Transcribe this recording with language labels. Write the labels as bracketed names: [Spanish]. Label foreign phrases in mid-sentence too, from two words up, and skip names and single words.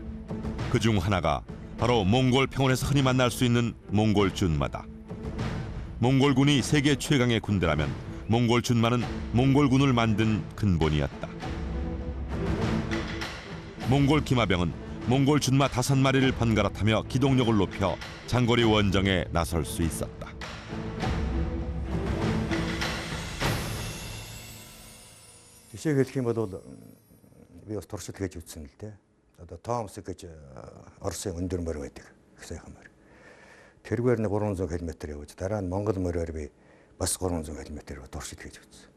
[Korean] 그중 하나가 바로 몽골 평원에서 흔히 만날 수 있는 몽골 준마다. 몽골군이 세계 최강의 군대라면 몽골 준마는 몽골군을 만든 근본이었다. 몽골 기마병은 몽골 준마 5마리를 번갈아 타며 기동력을 높여 장거리 원정에 나설 수 있었다. [Mongolian] Жишээ хэлэх юм бол би бас туршид хийж үзсэн л дээ. Одоо Томс гэж Оросын өндөр морь байдаг. Их сайхан морь. Тэргээр нь 300 км явж дараа нь Монгол морьоор би бас 300 км туршид хийж үзсэн.